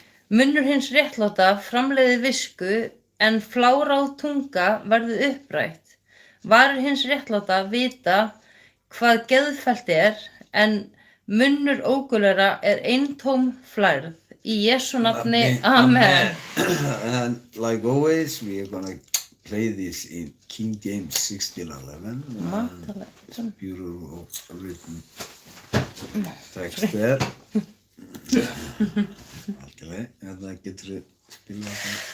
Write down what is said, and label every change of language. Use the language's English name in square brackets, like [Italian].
[Icelandic] Munnur hins réttláta framleiðir visku, en fláráð tunga verður upprætt. Varir hins réttláta vita hvað geðfellt er, en munnur óguðlegra er eintóm flærð. Í Jesú nafni, amen. [English] And like always, we are going to play this in King James 16:11. It's beautiful written text there. [Icelandic] Alltaf, eða getur þið spilað það?